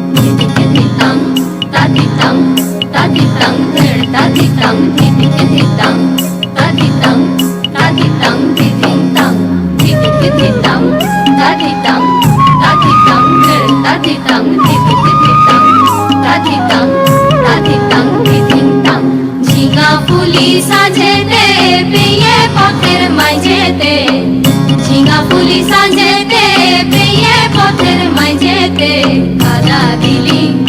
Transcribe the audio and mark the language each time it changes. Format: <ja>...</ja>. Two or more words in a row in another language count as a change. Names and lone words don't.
<bn>ধিধিধিধিতাং তাধিতাং তাধিতাং তাধিতাং ধিধিধিধিতাং তাধিতাং তাধিতাং ধিধিতাং ধিধিধিধিতাং তাধিতাং তাধিতাং তাধিতাং ধিধিধিধিতাং তাধিতাং তাধিতাং ধিধিতাং ঝিঙা ফুলি সাজেতে পেয়ে পথের মাঝেতে ঝিঙা ফুলি সাজেতে পেয়ে পথের মাঝেতে কাদা দিলি</bn>